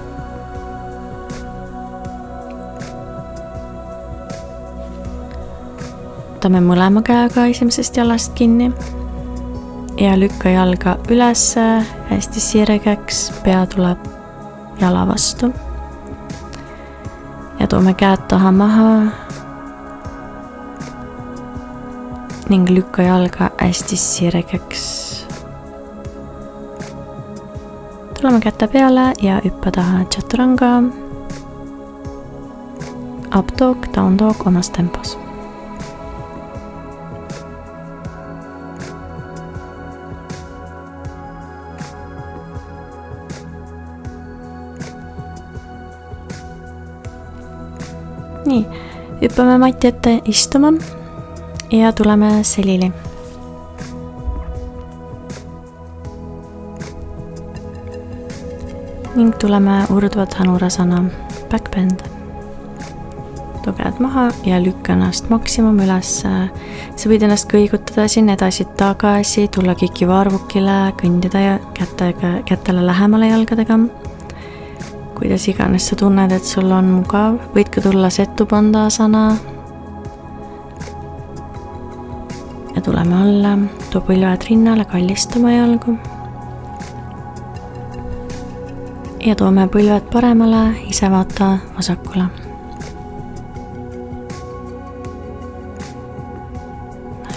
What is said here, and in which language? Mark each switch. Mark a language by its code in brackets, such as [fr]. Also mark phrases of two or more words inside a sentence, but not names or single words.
[et] Võtame mõlema käega esimesest jalast kinni ja lükka jalga üles hästi sirgeks, pea tuleb jala vastu ja toome käed taha maha ning lükka jalga hästi sirgeks. Tuleme kätte peale ja hüppa taha Chaturanga, [en] up dog, down dog [et] omas tempos. Nii, hüppame mati ette istuma ja tuleme selili. Ning tuleme Urdhva Dhanurasana, [en] back bend. [et] Too käed maha ja lükka ennast maksimum üles. Sa võid ennast kõigutada siin edasi-tagasi, tulla kiki varvukile, kõndida ja kätele lähemale jalgadega. Kuidas iganes sa tunned, et sul on mugav, võid ka tulla Setu Bandhasana ja tuleme alla, too põlved rinnale, kallistama jalgu ja toome põlved paremale, ise vaata vasakule.